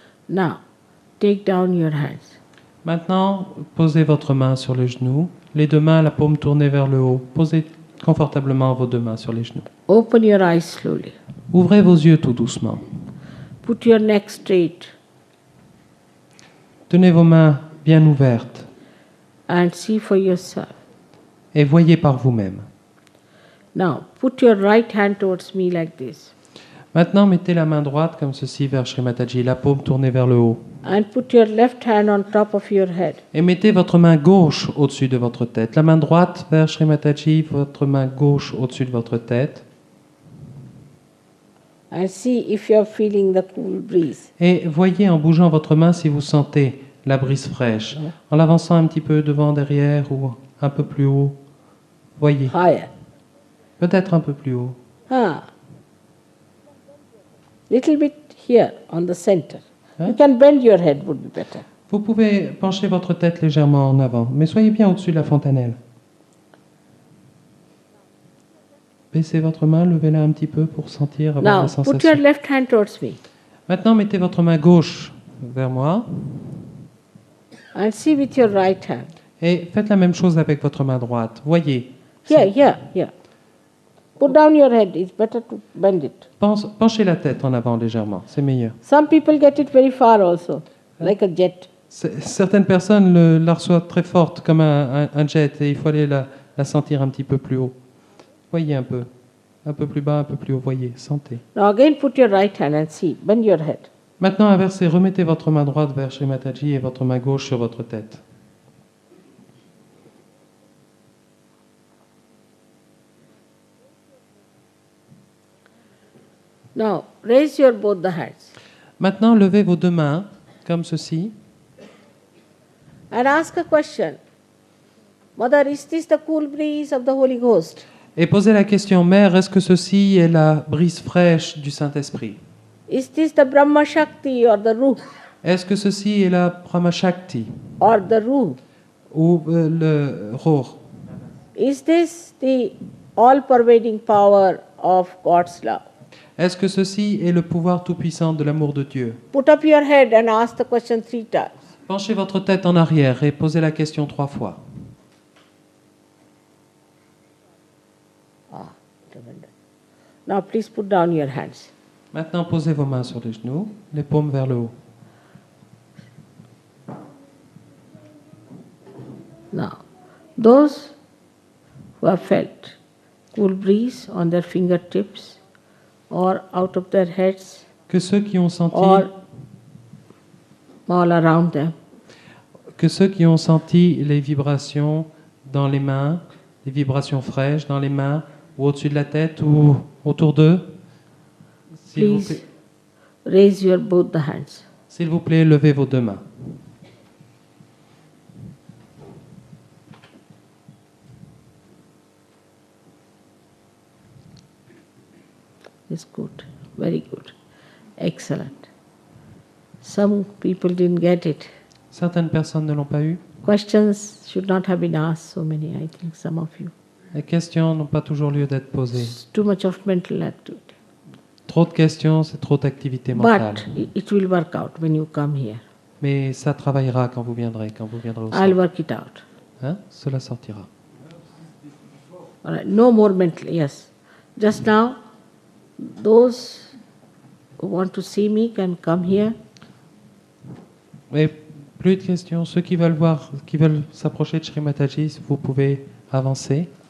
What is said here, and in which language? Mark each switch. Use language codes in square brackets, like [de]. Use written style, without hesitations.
[en] Now, take down your hands. [fr] Maintenant, posez votre main sur les genoux, les deux mains, la paume tournée vers le haut. Posez confortablement vos deux mains sur les genoux. [en] Open your eyes slowly. [fr] Ouvrez vos yeux tout doucement. [en] Put your neck straight [fr] Tenez vos mains bien ouvertes [en] and see for yourself. [fr] et voyez par vous-même. [en] Now, put your right hand towards me like this [fr] Maintenant, mettez la main droite comme ceci vers Shri Mataji, la paume tournée vers le haut. [en] and put your left hand on top of your head. [fr] Et mettez votre main gauche au-dessus de votre tête. La main droite vers Shri Mataji, votre main gauche au-dessus de votre tête. [en] And see if you are feeling the cool breeze. [fr] Et voyez en bougeant votre main si vous sentez la brise fraîche. En l'avançant un petit peu devant, derrière ou un peu plus haut. Voyez. [en] Higher. [fr] Peut-être un peu plus haut. [en] Little bit here on the center. You can bend your head, would be better. [fr] Vous pouvez pencher votre tête légèrement en avant, mais soyez bien au-dessus de la fontanelle. Baissez votre main, levez-la un petit peu pour sentir, avoir [en] Now, [fr] la [en] put your [fr] sensation. [en] left hand towards me [fr] Maintenant, mettez votre main gauche vers moi [en] and see with your right hand. [fr] et faites la même chose avec votre main droite. Voyez. [en] Here. Put down your head. It's better to bend it. [fr] Penchez la tête en avant légèrement, c'est meilleur. [en] Some people get it very far also, like a jet. [fr] Certaines personnes la reçoivent très forte, comme un jet, et il faut aller la sentir un petit peu plus haut. Voyez un peu. Un peu plus bas, un peu plus haut, voyez, sentez. [en] Now again put your right hand and see, bend your head. [fr] Maintenant, inversez, remettez votre main droite vers Shri Mataji et votre main gauche sur votre tête. [en] Now raise your both the hands [fr] Maintenant, levez vos deux mains, comme ceci, [en] and ask a question. Mother, is this the cool breeze of the Holy Ghost? [fr] et posez la question, Mère, est-ce que ceci est la brise fraîche du Saint-Esprit? [en] Is this the Brahma Shakti or the Ruh [fr] Est-ce que ceci est la Brahma Shakti [en] or the Ruh? [fr] ou le Roh? [en] Is this the all-pervading power of God's love? [fr] Est-ce que ceci est le pouvoir tout-puissant de l'amour de Dieu? [en] Put up your head and ask the question 3 times. [fr] Penchez votre tête en arrière et posez la question 3 fois. [en] Tremendous. Now please put down your hands. [fr] Maintenant, posez vos mains sur les genoux, les paumes vers le haut. [en] Now, those who have felt cool breeze on their fingertips or out of their heads [fr] Que ceux qui ont senti, [en] or all around them, [fr] les vibrations dans les mains, les vibrations fraîches dans les mains, ou au-dessus de la tête, ou autour d'eux, [en] please raise your both the hands. [fr] s'il vous plaît, levez vos deux mains. [en] It's good, very good, excellent. Some people didn't get it. [fr] Certaines personnes ne l'ont pas eu. [en] Questions should not have been asked, so many, I think, some of you. [fr] Les questions n'ont pas toujours lieu d'être posées. [en] It's too much of mental activity. [fr] Trop de questions, c'est trop d'activité mentale. [en] But it will work out when you come here. [fr] Mais ça travaillera quand vous viendrez au [en] I'll [fr] centre. [en] work it out. [fr] Hein? Cela sortira. [en] All right, no more mental, yes. Just now, those who want to see me can come here. [fr] Et plus de questions. Ceux qui veulent s'approcher de Shri Mataji, vous pouvez avancer.